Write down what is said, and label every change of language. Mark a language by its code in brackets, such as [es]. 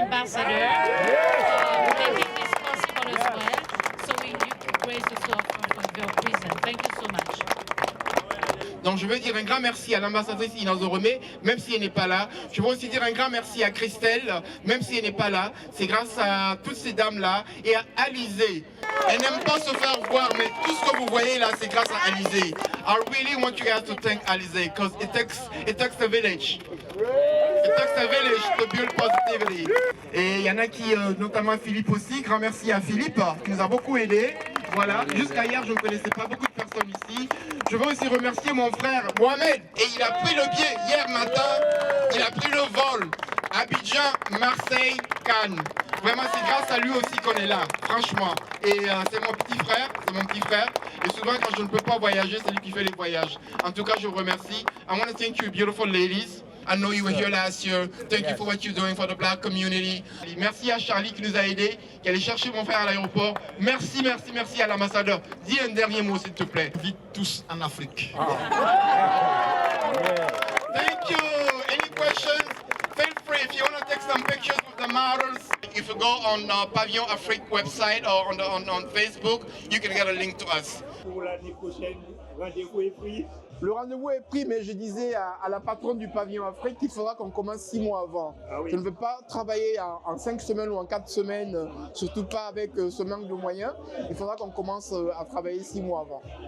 [en] Ambassador, for making this possible as well. So you can raise the floor for your presence. Thank you so much. [fr] Donc je veux dire un grand merci à l'ambassadrice Inès Oromé, même si elle n'est pas là. Je veux aussi dire un grand merci à Christelle, même si elle n'est pas là. C'est grâce à toutes ces dames-là et à Alizé. Elle n'aime pas se faire voir, mais tout ce que vous voyez là, c'est grâce à Alizé. [en] I really want you guys to thank Alizé, because it takes a village. It takes a village to build positivity. [fr] Et il y en a qui, notamment Philippe aussi, grand merci à Philippe, qui nous a beaucoup aidé. Voilà, jusqu'à hier, je ne connaissais pas beaucoup de personnes ici. Je veux aussi remercier mon frère Mohamed. Et il a pris le billet hier matin. Il a pris le vol. Abidjan, Marseille, Cannes. Vraiment, c'est grâce à lui aussi qu'on est là, franchement. Et c'est mon petit frère, Et souvent, quand je ne peux pas voyager, c'est lui qui fait les voyages. En tout cas, je vous remercie. [en] I want to thank you, beautiful ladies. I know you were here last year. Thank you for what you're doing for the Black community. [fr] Merci à Charlie qui nous a aidés, qui allait chercher mon frère à l'aéroport. Merci à l'ambassadeur. Dis un dernier mot, s'il te plaît. Vite tous en Afrique. [en] Thank you. Any questions? Feel free. If you want to take some pictures with the models, if you go on Pavillon Afrique website or on Facebook, you can get a link to us. [fr] Pour l'année prochaine, rendez-vous est pris. Le rendez-vous est pris, mais je disais à la patronne du Pavillon Afrique qu'il faudra qu'on commence 6 mois avant. Ah oui. Je ne veux pas travailler en 5 semaines ou en 4 semaines, surtout pas avec ce manque de moyens. Il faudra qu'on commence à travailler 6 mois avant.